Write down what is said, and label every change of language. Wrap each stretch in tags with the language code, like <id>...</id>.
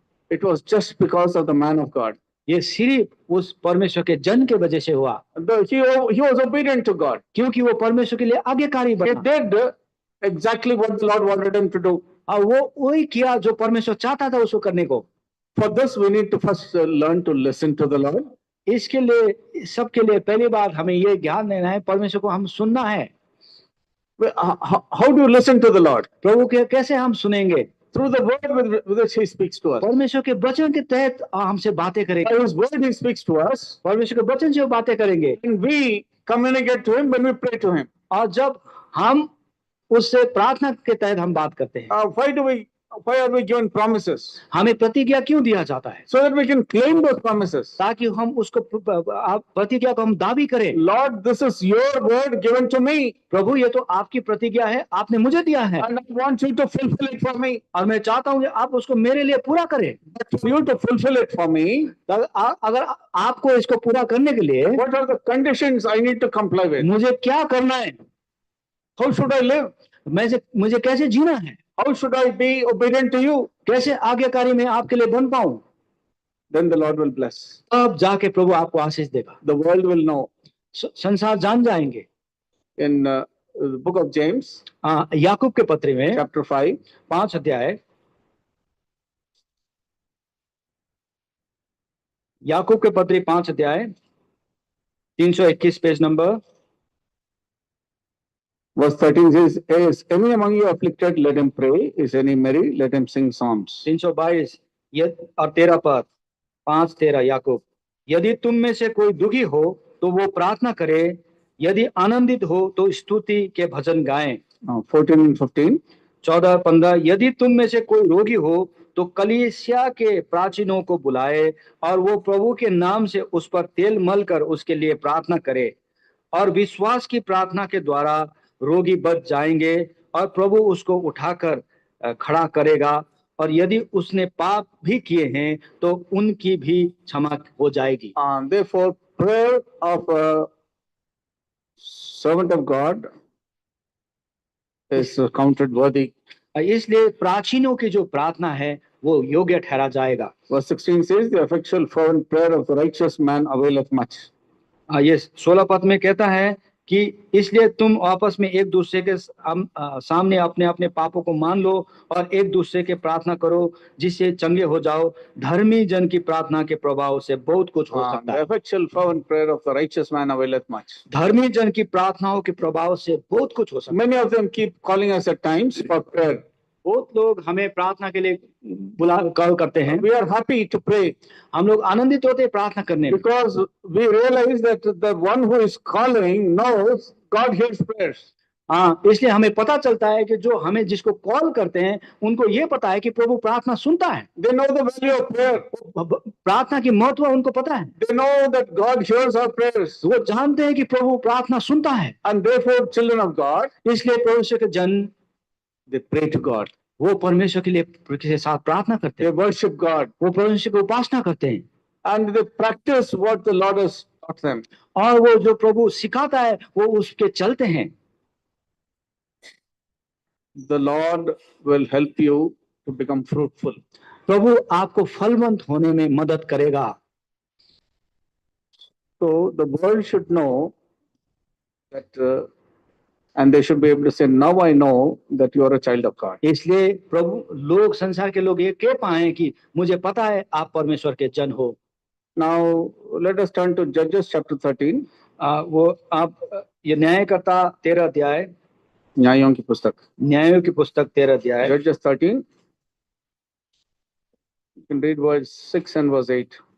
<en>It was just because of the man of God.</en> <hi>ये सिर्फ उस परमेश्वर के जन के वजह से हुआ।</hi> <en>He was obedient to God.</en> <hi>क्योंकि वो परमेश्वर के लिए आज्ञाकारी बना।</hi> <en>He did exactly what the Lord wanted him to do.</en> <hi>वो वही किया जो परमेश्वर चाहता था उसको करने को।</hi> <en>For this we need to first learn to listen to the Lord.</en> <hi>इसके लिए सबके लिए पहली बात हमें ये ज्ञान देना है, परमेश्वर को हम सुनना है।</hi> <en>How do you listen to the Lord?</en> <hi>प्रभु के कैसे हम सुनेंगे?</hi> <en>Through the word with which he speaks to us.</en> <hi>परमेश्वर के वचन के तहत हमसे बातें करेंगे।</hi> <en>By his word he speaks to us.</en> <hi>परमेश्वर के वचन से वो बातें करेंगे।</hi> <en>And we communicate to him when we pray to him.</en> <hi>और जब हम उससे प्रार्थना के तहत हम बात करते हैं।</hi> <en>Why are we given promises?</en> <hi>हमें प्रतिज्ञा क्यों दिया जाता है?</hi> <en>So that we can claim those promises.</en> <hi>ताकि हम उसको प्रतिज्ञा को हम दावी करें।</hi> <en>Lord, this is your word given to me.</en> <hi>प्रभु ये तो आपकी प्रतिज्ञा है, आपने मुझे दिया है।</hi> <en>And I want you to fulfill it for me.</en> <hi>और मैं चाहता हूँ कि आप उसको मेरे लिए पूरा करें।</hi> <en>But for you to fulfill it for me,</en> <hi>अगर आपको इसको पूरा करने के लिए,</hi> <en>what are the conditions I need to comply with?</en> <hi>मुझे क्या करना है?</hi> <en>How should I live?</en> <hi>मुझे कैसे जीना है?</hi> <en>How should I be obedient to you?</en> <hi>कैसे आज्ञाकारी मैं आपके लिए बन पाऊं?</hi> <en>Then the Lord will bless.</en> <hi>अब जाके प्रभु आपको आशीष देगा।</hi> <en>The world will know.</en> <hi>संसार जान जाएंगे।</hi> <en>In the book of James,</en> <hi>याकूब के पत्र में</hi> <en>chapter 5,</en> <hi>5 अध्याय याकूब के पत्री 5 अध्याय 321 page number.</hi> <en>Verse 13 says, "Is any among you afflicted? Let him pray. Is any merry? Let him sing psalms."</en> <hi>322 और 13 पद, 5:13 याकूब। यदि तुम में से कोई दुखी हो तो वो प्रार्थना करे, यदि आनंदित हो तो स्तुति के भजन गाएं।</hi> <en>14 and 15.</en> <hi>14-15 यदि तुम में से कोई रोगी हो तो कलीसिया के प्राचीनों को बुलाए और वो प्रभु के नाम से उस पर तेल मलकर उसके लिए प्रार्थना करे, और विश्वास की प्रार्थना के द्वारा रोगी बच जाएंगे और प्रभु उसको उठाकर खड़ा करेगा, और यदि उसने पाप भी किए हैं तो उनकी भी क्षमा हो जाएगी।</hi> <en>Therefore, prayer of a servant of God is counted worthy.</en> <hi>इसलिए प्राचीनों की जो प्रार्थना है वो योग्य ठहरा जाएगा।</hi> <en>Verse 16 says, "The effectual fervent prayer of the righteous man availeth much."</en> <hi>ये 16 पद में कहता है कि इसलिए तुम आपस में एक दूसरे के सामने अपने अपने पापों को मान लो और एक दूसरे के प्रार्थना करो जिससे चंगे हो जाओ। धर्मी जन की प्रार्थना के प्रभाव से बहुत कुछ हो सकता</hi> <en>The</en> <hi>है।</hi> <en>effectual fervent prayer of the righteous man availeth much.</en> <hi>धर्मी जन की प्रार्थनाओं के प्रभाव से बहुत कुछ हो सकता है।</hi> <en>Many of them keep calling us at times for prayer.</en> <hi>बहुत लोग हमें प्रार्थना के लिए कॉल करते हैं।</hi> <en>We are happy to pray</en> <hi>हम लोग आनंदित होते हैं प्रार्थना करने में,</hi> <en>because we realize that the one who is calling knows God hears prayers.</en> <hi>हाँ, इसलिए हमें पता चलता है कि जो हमें जिसको कॉल करते हैं उनको ये पता है कि प्रभु प्रार्थना सुनता है।</hi> <en>They know the value of prayer.</en> <hi>प्रार्थना की महत्व उनको पता है।</hi> <en>They know that God hears our prayers.</en> <hi>वो जानते हैं कि प्रभु प्रार्थना सुनता है,</hi> <en>And therefore, children of God,</en> <hi>इसलिए परमेश्वर के जन</hi> <en>they pray to God.</en> <hi>वो परमेश्वर के लिए के साथ प्रार्थना करते</hi> <en>They</en> <hi>हैं,</hi> <en>worship God.</en> <hi>वो परमेश्वर की उपासना करते हैं,</hi> <en>And they practice what the Lord has taught them.</en> <hi>और वो जो प्रभु सिखाता है वो उसके चलते हैं।</hi> <en>The Lord will help you to become fruitful.</en> <hi>प्रभु आपको फलवंत होने में मदद करेगा।</hi> <en>So the world should know that, and they should be able to say, "Now I know that you are a child of God."</en> <hi>इसलिए प्रभु लोग, संसार के लोग ये कह पाए कि मुझे पता है आप परमेश्वर के जन हो।</hi> <en>Now let us turn to Judges chapter 13.</en> <hi>वो आप ये न्यायकर्ता 13 अध्याय, न्यायों की पुस्तक, न्यायों की पुस्तक 13 अध्याय,</hi> <en>Judges 13. You can read verse 6 and verse 8.</en>